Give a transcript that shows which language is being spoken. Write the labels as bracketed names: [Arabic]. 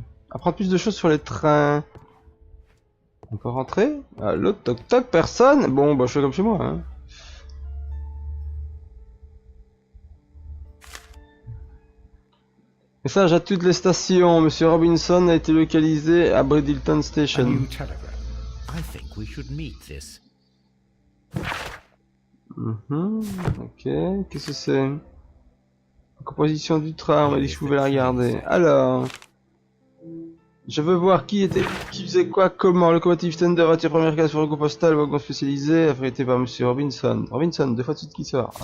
[French] Apprendre plus de choses sur les trains. On peut rentrer? Allô, toc toc, personne? Bon, bah, je fais comme chez moi, hein. Message à toutes les stations. Monsieur Robinson a été localisé à Bridleton [English] A Station. new telegram. I think we should meet this. [French] Ok, qu'est-ce que c'est? La composition du train, on m'a dit que je pouvais la regarder. Alors, je veux voir qui faisait quoi, comment. Locomotive Tender, voiture première classe, fourgon postal, wagon spécialisé, affrété par Monsieur Robinson. Robinson, 2 fois de suite qui sort.